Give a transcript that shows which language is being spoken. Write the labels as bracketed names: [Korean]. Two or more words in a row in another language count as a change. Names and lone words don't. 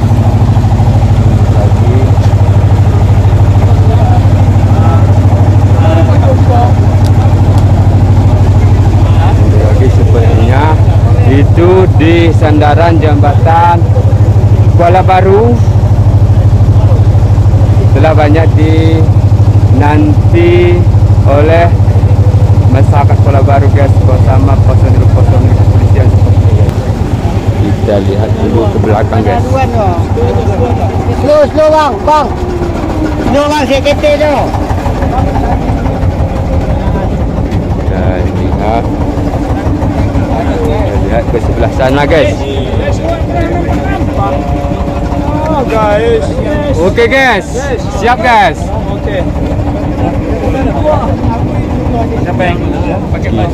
[Indonesian] Lagi sebenarnya itu di sandaran jembatan Kuala Baru telah banyak dinanti oleh masyarakat Kuala Baru guys bersama personil kepolisian seperti ini. Kita lihat dulu ke belakang guys. Slow bang. No bang, CKT no. Kita lihat ke sebelah sana guys. guys. Oke guys, siap guys. Oke. Siapa yang pakai baju?